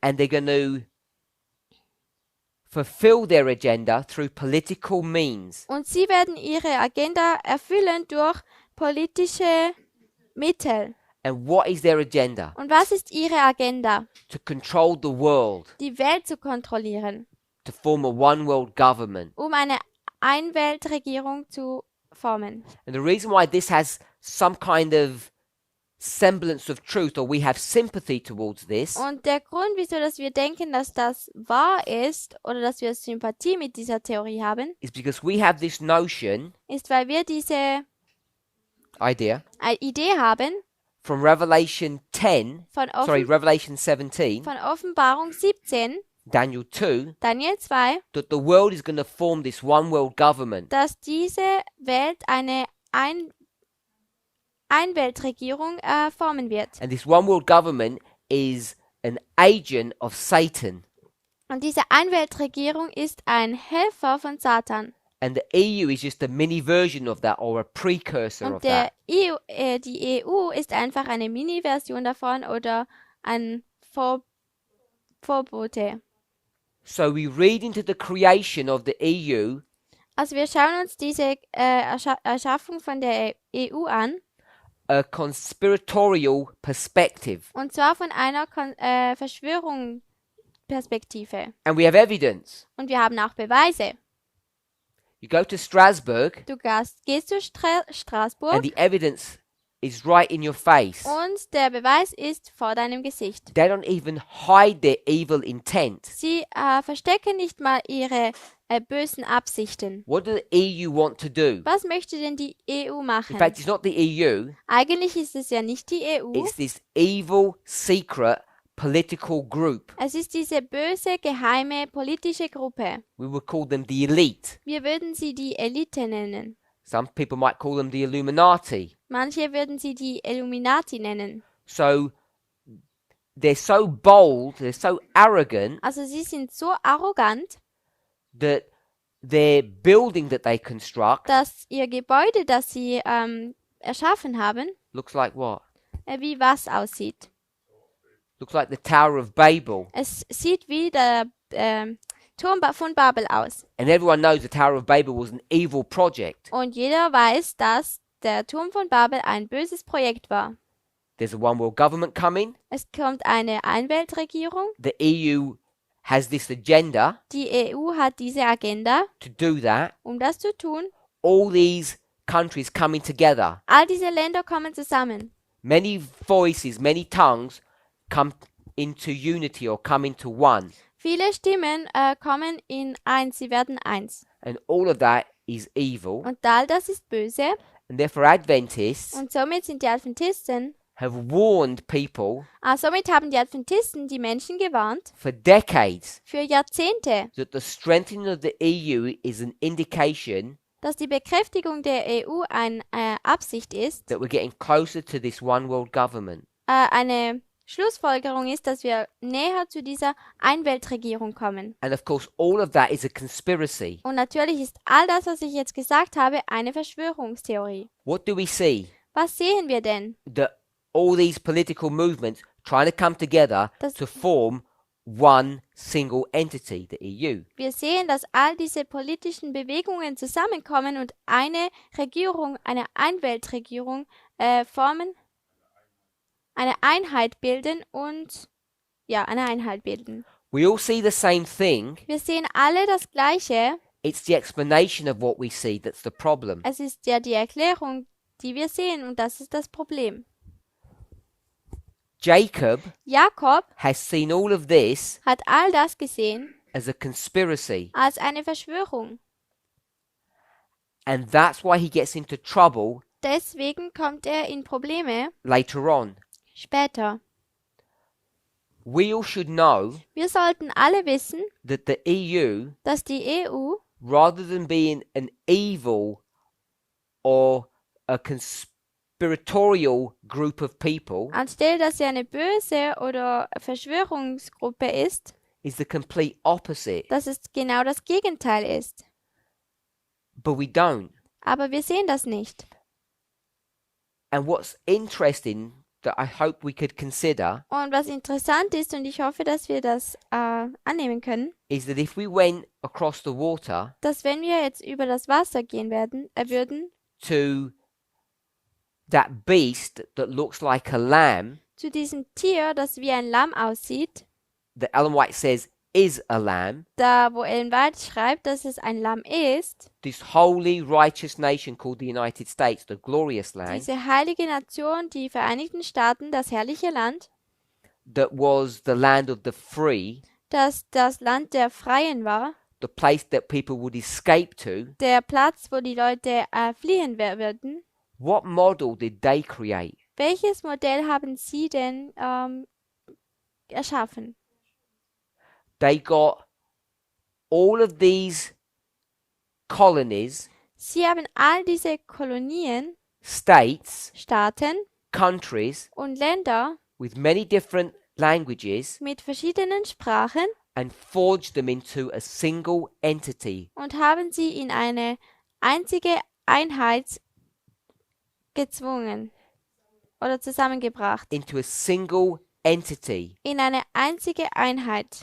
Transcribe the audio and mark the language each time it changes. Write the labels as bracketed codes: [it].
[en] and they're going to fulfill their agenda through political means. [de] Und sie werden ihre Agenda erfüllen durch politische Mittel. [en] And what is their agenda? [de] Und was ist ihre Agenda? [en] To control the world, [de] Die Welt zu kontrollieren, [en] to form a one world government. [de] um eine Einweltregierung zu formen. [en] And the reason why this has some kind of semblance of truth, or we have sympathy towards this, [de] Und der Grund, wieso dass wir denken, dass das wahr ist oder dass wir Sympathie mit dieser Theorie haben, [en] is because we have this notion, [de] ist, weil wir diese [en] idea, [de] Idee haben [en] from Revelation 10, [de] von, [en] Revelation 17, [de] von Offenbarung 17, [en] Daniel 2, [de] Daniel 2, [en] that the world is going to form this one world government. [de] dass diese Welt eine Einweltregierung formen wird. [en] And this one world government is an agent of Satan. [de] Und diese Einweltregierung ist ein Helfer von Satan. [en] And the EU is just a mini version of that, or a precursor of [de] Und [en] that. [de] die EU ist einfach eine Mini-Version davon oder ein Vorbote. [en] So we read into the creation of the EU [de] Also wir schauen uns diese Erschaffung von der EU an, [en] a conspiratorial perspective. [de] und zwar von einer Verschwörungsperspektive. [en] And we have evidence. [de] Und wir haben auch Beweise. [en] You go to Strasbourg, [de] Du gehst zu Straßburg [en] and the evidence is right in your face. [de] und der Beweis ist vor deinem Gesicht. [en] They don't even hide their evil intent. [de] Sie verstecken nicht mal ihre bösen Absichten. [en] What does the EU want to do? [de] Was möchte denn die EU [en] In [de] machen? [en] fact, it's not the EU, [de] Eigentlich ist es ja nicht die EU. [en] it's this evil, secret political group. [de] Es ist diese böse, geheime politische Gruppe. [en] We would call them the elite. [de] Wir würden sie die Elite nennen. [en] Some people might call them the Illuminati. [de] Manche würden sie die Illuminati nennen. [en] So they're so bold, they're so arrogant [de] Also sie sind so arrogant, [en] that their building that they construct [de] dass ihr Gebäude, das sie erschaffen haben, [en] looks like what? [de] wie was aussieht. [en] Looks like the Tower of Babel. [de] Es sieht wie der Turm von Babel aus. [en] And everyone knows the Tower of Babel was an evil project. [de] Und jeder weiß, dass der Turm von Babel ein böses Projekt war. [en] There's a one world government coming. [de] Es kommt eine Einweltregierung. [en] The EU has this agenda [de] Die EU hat diese Agenda, [en] to do that. [de] um das zu tun. [en] All these countries coming together. [de] All diese Länder kommen zusammen. [en] Many voices, many tongues come into unity or come into one. [de] Viele Stimmen kommen in eins, sie werden eins. [en] And all of that is evil. [de] Und all das ist böse. [en] And therefore Adventists [de] Und somit sind die Adventisten, [en] have warned people [de] somit haben die Adventisten die Menschen gewarnt, [en] for decades [de] für Jahrzehnte, [en] that the strengthening of the EU is an indication [de] dass die Bekräftigung der EU eine Absicht ist, [en] that we're getting closer to this one world government. [de] eine Schlussfolgerung ist, dass wir näher zu dieser Einweltregierung kommen. [en] And of course, all of that is a conspiracy. [de] Und natürlich ist all das, was ich jetzt gesagt habe, eine Verschwörungstheorie. [en] What do we see? [de] Was sehen wir denn? [en] That all these political movements trying to come together [de] Das- [en] to form one single entity, the EU. [de] Wir sehen, dass all diese politischen Bewegungen zusammenkommen und eine Regierung, eine Einweltregierung formen, eine Einheit bilden und eine Einheit bilden. [en] We all see the same thing. [de] Wir sehen alle das Gleiche. [en] It's the explanation of what we see that's the problem. [de] Es ist ja die Erklärung, die wir sehen, und das ist das Problem. [en] Jacob [de] Jakob [en] has seen all of this [de] hat all das gesehen [en] as a conspiracy. [de] als eine Verschwörung. [en] And that's why he gets into trouble [de] Deswegen kommt er in Probleme [en] later on. [de] später. [en] We all should know [de] Wir sollten alle wissen, [en] that the EU, [de] dass die EU, [en] rather than being an evil or a conspiratorial group of people, [de] anstelle dass sie eine böse oder Verschwörungsgruppe ist, [en] is the complete opposite. [de] dass es genau das Gegenteil ist. [en] But we don't. [de] Aber wir sehen das nicht. [en] And what's interesting that I hope we could consider [de] Und was interessant ist, und ich hoffe, dass wir das annehmen können, [en] is that if we went across the water [de] dass wenn wir jetzt über das Wasser gehen würden, [en] to that beast that looks like a lamb, [de] zu diesem Tier, das wie ein Lamm aussieht, [en] that Ellen White says is a lamb, [de] da wo Ellen White schreibt, dass es ein Lamm ist, [en] this holy, righteous nation called the United States, the glorious land, [de] diese heilige Nation, die Vereinigten Staaten, das herrliche Land, [en] that was the land of the free, [de] das das Land der Freien war, [en] the place that people would escape to, [de] der Platz, wo die Leute fliehen würden. [en] what model did they create? [de] Welches Modell haben Sie denn erschaffen? [en] They got all of these colonies, [de] Sie haben all diese Kolonien, [en] states, [de] Staaten [en] countries [de] und Länder [en] with many different languages [de] mit verschiedenen Sprachen [en] and forged them into a single entity. [de] und haben sie in eine einzige Einheit gezwungen oder zusammengebracht. [en] Into a single entity, [de] In eine einzige Einheit.